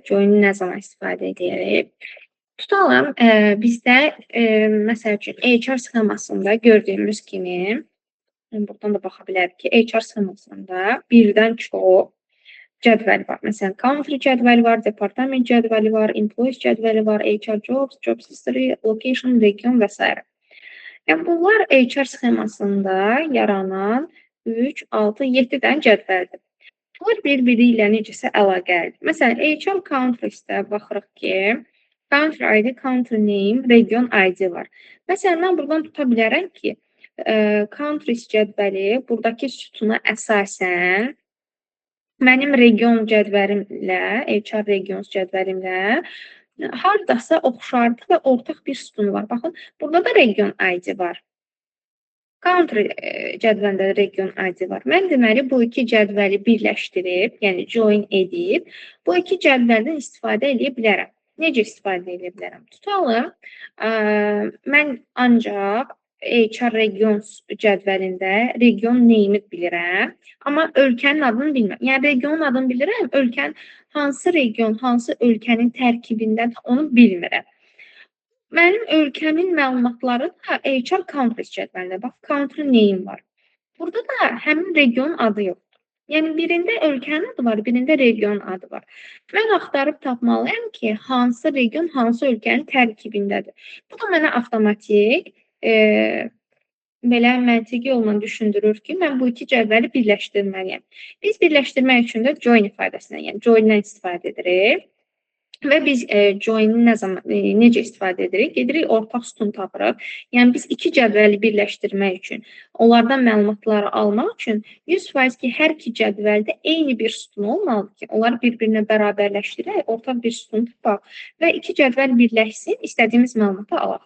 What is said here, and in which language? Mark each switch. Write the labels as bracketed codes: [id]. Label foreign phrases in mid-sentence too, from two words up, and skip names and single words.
[az] Join nə zaman istifadə edirik? Tutalım, bizdə məsəl üçün HR sxemasında gördüyümüz kimi, buradan da baxa bilərik ki, HR sxemasında birdən çox cədvəl var. Məsələn, country cədvəli var, departament cədvəli var, employees cədvəli var, HR jobs, [en] jobs history, [az] location, region və s. Yəni bunlar HR sxemasında yaranan 3, 6, 7 dənə cədvəldir. Bunlar bir-biri ilə necəsə əlaqəlidir. Məsələn, HR countries-də baxırıq ki, [en] country ID, country name, region ID [az] var. Məsələn, mən buradan tuta bilərəm ki, countries cədvəli burdakı sütuna əsasən mənim region cədvəlimlə, HR regions cədvəlimlə hardasa oxşardır və ortaq bir sütun var. Baxın, burada da region ID var. Country cədvəlində region ID var. Mən deməli bu iki cədvəli birləşdirib, yəni join edib, bu iki cədvəldən istifadə edə bilərəm. Necə istifadə edə bilərəm? Tutalım, mən ancaq HR regions cədvəlində [en] region name-i [az] bilirəm, amma ölkənin adını bilmirəm. Yəni regionun adını bilirəm, ölkənin hansı region, hansı ölkənin tərkibindədir, onu bilmirəm. Mənim ölkəmin məlumatları da HR countries cədvəlində. Bax, [en] country name [az] var. Burada da həmin regionun adı yoxdur. Yəni birində ölkənin adı var, birində regionun adı var. Mən axtarıb tapmalıyam ki, hansı region, hansı ölkənin tərkibindədir. Bu da mənə avtomatik belə məntiqi yolla düşündürür ki, mən bu iki cədvəli birləşdirməliyəm. Biz birləşdirmək üçün də join ifadəsindən, yəni join-dən istifadə edirik. Və biz join-i necə istifadə edirik? Gedirik, ortaq sütun tapırıq. Yəni biz iki cədvəli birləşdirmək üçün, onlardan məlumatları almaq üçün 100% ki, hər iki cədvəldə eyni bir sütun olmalıdır ki, onları bir-birinə bərabərləşdirək, ortaq bir sütun tapaq və iki cədvəl birləşsin, istədiyimiz məlumatı alaq.